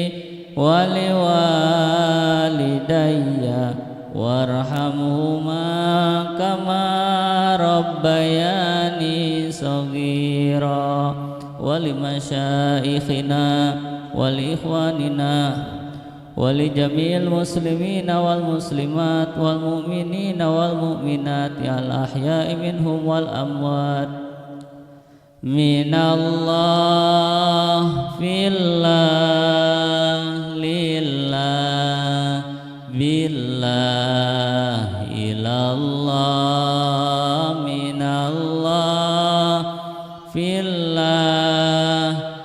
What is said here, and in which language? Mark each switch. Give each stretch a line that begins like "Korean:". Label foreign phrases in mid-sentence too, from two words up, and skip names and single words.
Arabic: ولوالدي وارحمهما كما ربياني صغيرا ولمشايخنا ولإخواننا ولجميع المسلمين والمسلمات والمؤمنين والمؤمنات الأحياء منهم والأموات من الله في الله لله بالله إلى الله من الله في الله